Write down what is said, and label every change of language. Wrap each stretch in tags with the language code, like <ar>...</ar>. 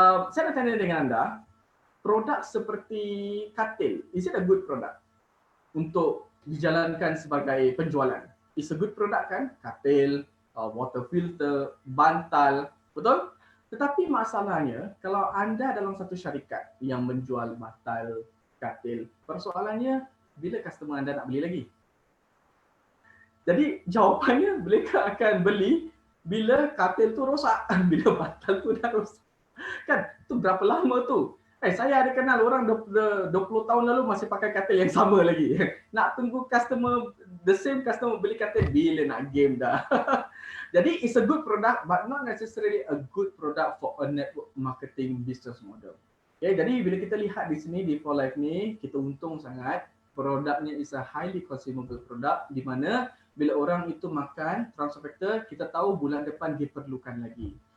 <ms>Saya nak tanya dengan anda, produk seperti katil,</ms> <en>is it a good product</en> <ms>untuk dijalankan sebagai penjualan?</ms> <en>It's a good product</en> <ms>kan,</ms> <en>katil, water filter,</en> <ms>bantal, betul? Tetapi masalahnya, kalau anda dalam satu syarikat yang menjual bantal, katil, persoalannya bila customer anda nak beli lagi? Jadi jawapannya, mereka akan beli bila katil tu rosak, bila bantal tu dah rosak. Kan, tu berapa lama tu? Saya ada kenal orang 20 tahun lalu masih pakai katil yang sama lagi. Nak tunggu customer,</ms> <en>the same customer</en> <ms>beli katil bila nak game dah. Jadi</ms> <en>it's a good product but not necessarily a good product for a network marketing business model.</en> <ms>Okay, jadi bila kita lihat di sini di For Life ni, kita untung sangat. Produknya</ms> <en>is a highly consumable product,</en> <ms>di mana bila orang itu makan Transformactor, kita tahu bulan depan dia perlukan lagi.</ms>